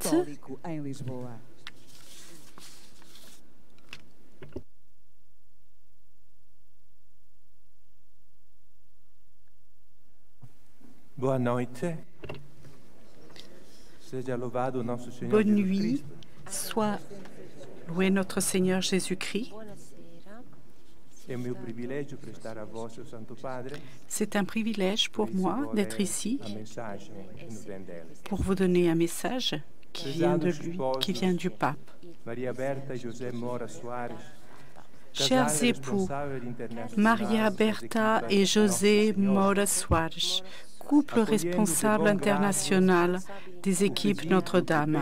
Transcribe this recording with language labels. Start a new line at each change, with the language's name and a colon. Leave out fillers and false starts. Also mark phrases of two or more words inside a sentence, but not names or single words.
Portuguese: Apostólico em Lisboa. Boa noite. Seja louvado nosso Senhor
French: bonne
Portuguese: Jesus
French: nuit,
Portuguese: Cristo.
French: soit loué notre Seigneur Jésus-Christ.
Portuguese: É o meu privilégio prestar a voz ao Santo Padre.
French: C'est un privilège pour moi d'être ici
Portuguese: A mensagem que nos vem dele.
French: pour vous donner un message qui vient de lui, qui vient du pape.
Portuguese: Maria Berta e José Mora Soares.
French: Chers époux, Maria Berta et José Mora Soares, couple responsable international des équipes Notre-Dame.